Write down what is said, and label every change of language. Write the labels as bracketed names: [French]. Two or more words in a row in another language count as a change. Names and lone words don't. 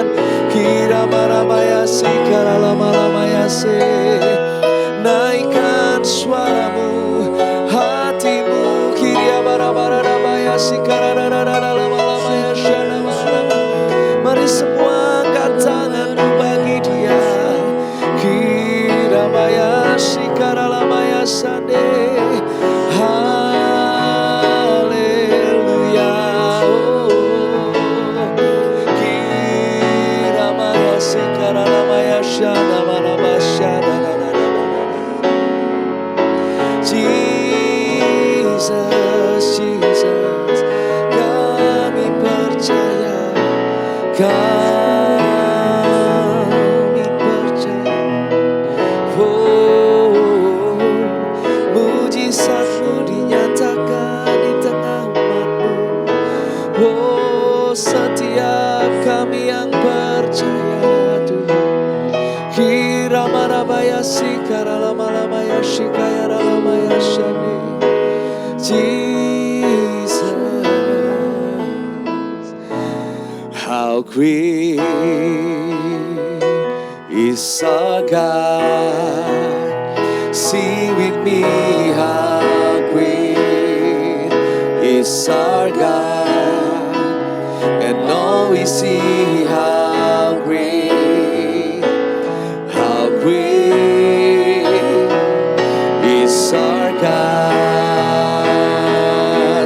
[Indonesian] Kiramaramaya sikaralamalamaya se. Naikkan suaramu, hatimu. Kiriabarabaradabaya sikaralamalamaya shanamaramaya. Mari semua angkat tanganmu bagi Dia. Kiramaya sikaralamaya sande. Haleluya. Oh, Kiramaya sikaralamaya shanamanama shananananana. Jesus, Jesus, kami percaya, kami percaya. Oh, mujizat-Mu dinyatakan di tengah umat-Mu. Oh, setiap kami yang percaya Tuhan. Kiramarabaya sikaralamalabaya shikayaralamaya shani. [English] Jesus, how great is our God. Sing with me, how great is our God. And all we see, how great is our God.